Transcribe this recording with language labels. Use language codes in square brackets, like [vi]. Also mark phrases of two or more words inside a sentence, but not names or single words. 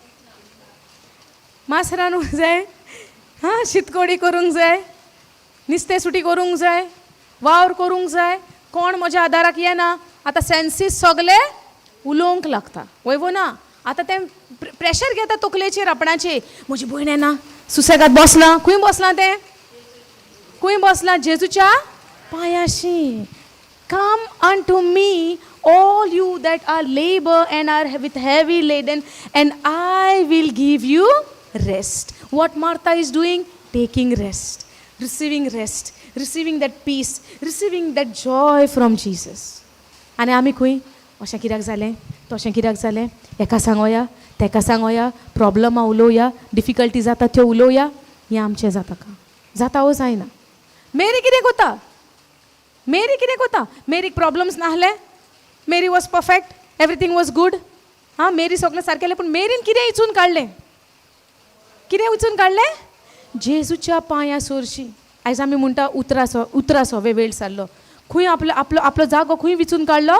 [kok] मास रांदूंक जाय, शीतकोडी करूंक जाय, नुस्तें सुटी करूंक जाय, वावर करूंक जाय, कोण म्हज्या आदाराक येना. आतां सेन्सीस सगळे उलोवंक लागता, वय ना? आतां तें प्रेशर घेता तकलेचेर आपणाचे. म्हजी भयण येना, सुसेगाद बसलां. खंय बसलां तें? खंय बसलां? जेजूच्या पांयाशी. [en] कम unto me all you that are labor and are with heavy laden and I will give you rest. What Martha is doing? Taking rest, receiving that peace, receiving that joy from Jesus. [kok] आनी आमी खंय? अशें कित्याक जालें, तशें कित्याक जालें, एका सांगोया तेका सांगोया, प्रॉब्लमां उलोवया, डिफिकल्टी जाता त्यो उलोवया. हें आमचें जाता का? जाता वो जायना? मेरी कितें कोता? मेरीक प्रॉब्लम्स नाहले, मेरी [en] was perfect, everything was good. [kok] मेरी सगळें सारकेलें. पूण मेरीन कितें इचून काडलें? जेजूच्या पांया सोरशी. आयज आमी म्हणटा उतरासो वेळ जाल्लो. खंय आपलो जागो खंय विचून काडलो?